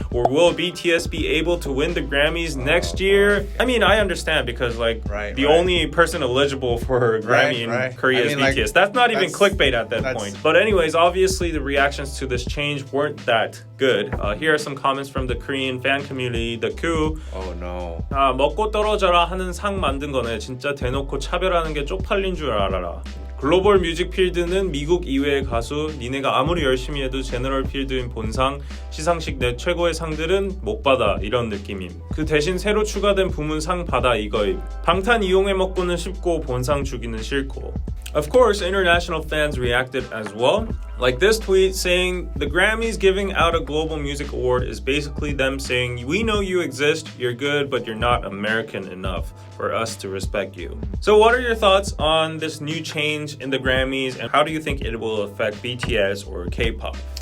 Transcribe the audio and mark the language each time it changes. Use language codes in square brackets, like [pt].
[en] Or will BTS be able to win the Grammys next year? I mean, I understand because the only person eligible for a Grammy in Korea is BTS. That's not even clickbait at that point. But anyways, obviously the reactions to this change weren't that good. Here are some comments from the Korean fan community, the Q. Oh no. [ko] 먹고 떨어져라 하는 상 만든 거네. 진짜 대놓고 차별하는 게 쪽팔린 줄 알아라. 글로벌 뮤직 필드는 미국 이외의 가수, 니네가 아무리 열심히 해도 제너럴 필드인 본상, 시상식 내 최고의 상들은 못 받아, 이런 느낌임. 그 대신 새로 추가된 부문 상 받아 이거임. 방탄 이용해 먹고는 쉽고 본상 주기는 싫고. [en] Of course, international fans reacted as well. Like this tweet saying, the Grammys giving out a global music award is basically them saying, we know you exist, you're good, but you're not American enough for us to respect you. So what are your thoughts on this new change in the Grammys, and how do you think it will affect BTS or K-pop?